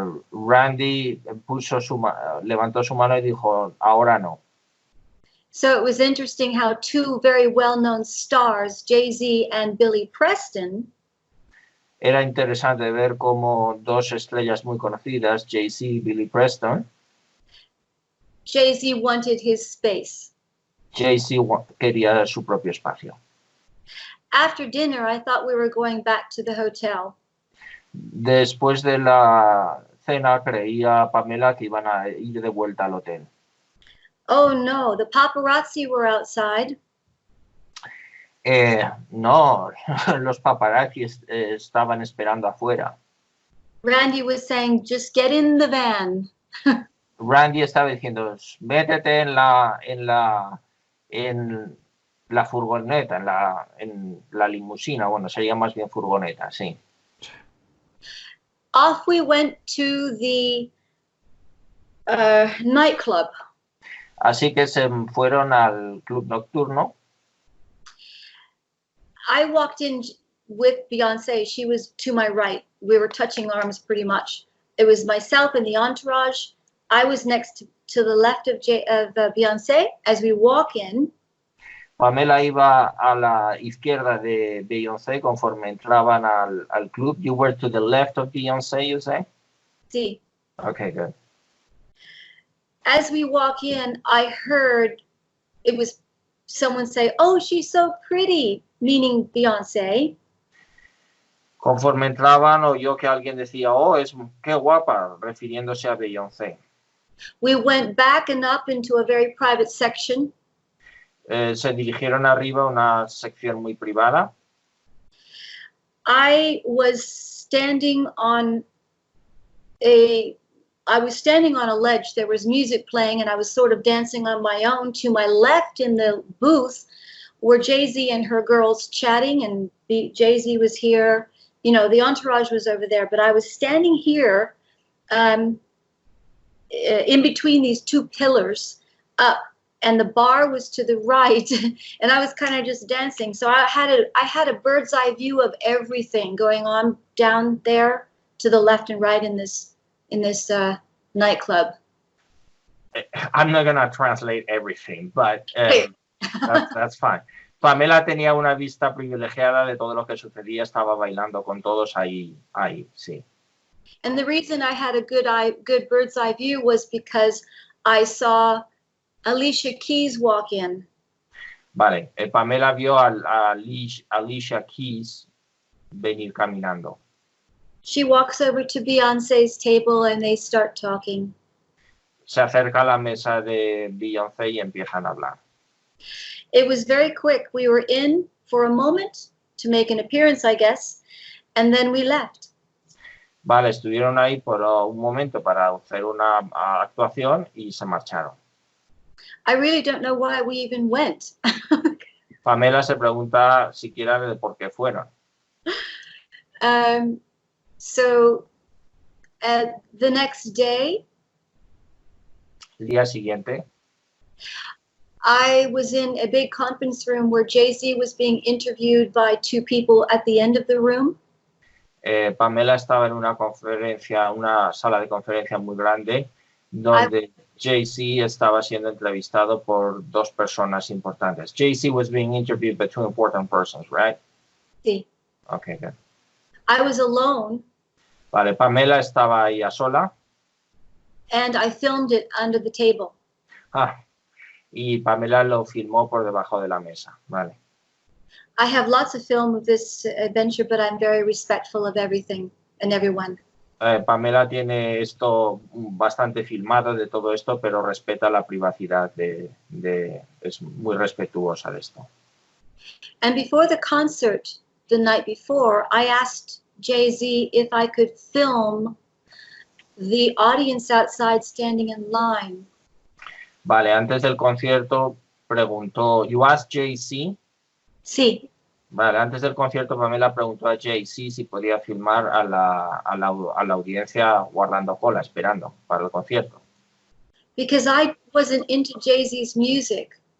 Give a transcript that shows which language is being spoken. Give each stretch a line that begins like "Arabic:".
Spanish: Randy levantó su mano y dijo, ahora no.
English: So it was interesting how two very well-known stars, Jay-Z and Billy Preston,
Spanish: Era interesante ver cómo dos estrellas muy conocidas, Jay-Z y Billy Preston,
English: Jay-Z wanted his space.
Spanish: Jay-Z quería su propio espacio.
English: After dinner, I thought we were going back to the hotel.
Spanish: Después de la cena, creía Pamela que iban a ir de vuelta al hotel.
English: Oh no, the paparazzi were outside.
Spanish: No, los paparazzi estaban esperando afuera.
English: Randy was saying, just get in the van.
Spanish: Randy estaba diciendo, métete en la furgoneta, en la limusina. Bueno, sería más bien furgoneta, sí.
English: Off we went to the nightclub.
Spanish: Así que se fueron al club nocturno.
English: I walked in with Beyonce. She was to my right. We were touching arms pretty much. It was myself and the entourage. I was next to the left of Beyonce. As we walk in,
Spanish: Pamela iba a la izquierda de Beyoncé conforme entraban al club.
English: You were to the left of Beyoncé, you say?
Spanish: sí.
English: Okay, good. As we walk in, I heard it was someone say, "Oh, she's so pretty," meaning Beyonce.
Spanish: Conforme entraban, oyó que alguien decía, oh, qué guapa, refiriéndose a Beyoncé.
English: We went back and up into a very private section.
Spanish: Se dirigieron arriba a una sección muy privada.
English: I was standing on a ledge. There was music playing and I was sort of dancing on my own. To my left in the booth were Jay-Z and her girls chatting, and Jay-Z was here. You know, the entourage was over there, but I was standing here in between these two pillars up, and the bar was to the right, and I was kind of just dancing. So I had a bird's eye view of everything going on down there to the left and right in this nightclub. I'm not gonna translate everything, but that's fine.
Spanish: Pamela tenía una vista privilegiada de todo lo que sucedía, estaba bailando con todos ahí, sí.
English: And the reason I had a good bird's eye view was because I saw Alicia Keys walk in.
Spanish: Vale, Pamela vio a Alicia Keys venir caminando.
English: She walks over to Beyonce's table and they start talking.
Spanish: Se acerca a la mesa de Beyoncé y empiezan a hablar.
English: It was very quick. We were in for a moment to make an appearance, I guess, and then we left.
Spanish: Vale, estuvieron ahí por un momento para hacer una actuación y se marcharon.
English: I really don't know why we even went.
Spanish: Pamela se pregunta siquiera de por qué fueron.
English: So the next day,
Spanish: El día siguiente,
English: I was in a big conference room where Jay-Z was being interviewed by two people at the end of the room.
Spanish: Pamela estaba en una sala de conferencia muy grande, donde Jay-Z estaba siendo entrevistado por dos personas importantes.
English: Jay-Z was being interviewed by two important persons, right?
Spanish: Sí.
English: Okay, good. I was alone.
Spanish: Vale, Pamela estaba ahí a sola.
English: And I filmed it under the table.
Spanish: Y Pamela lo filmó por debajo de la mesa, vale.
English: I have lots of film of this adventure, but I'm very respectful of everything and everyone.
Spanish: Pamela tiene esto bastante filmado de todo esto, pero respeta la privacidad es muy respetuosa de esto.
English: And before the concert, the night before, I asked Jay-Z if I could film the audience outside standing in line.
Spanish: Vale, antes del concierto preguntó,
English: you asked Jay-Z?
Spanish: Sí. Vale, antes del concierto Pamela preguntó a Jay-Z si podía filmar a la audiencia guardando cola, esperando para el concierto.
English: Because I wasn't into Jay-Z's music.